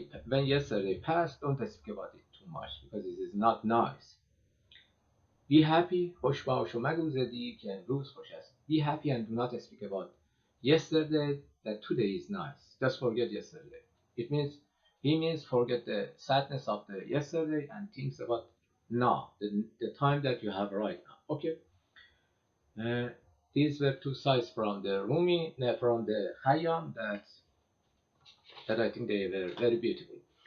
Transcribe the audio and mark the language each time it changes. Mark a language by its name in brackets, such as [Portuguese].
[English] When yesterday passed, don't speak about it too much because it is not nice. Be happy, [Persian] خوش باش و مگو زدی که امروز خوش است. [English] Be happy and do not speak about yesterday, that today is nice. Just forget yesterday. He means forget the sadness of the yesterday and thinks about now, the time that you have right now. Okay. These were two sides from the Rumi, from the Khayyam, that I think they were very beautiful.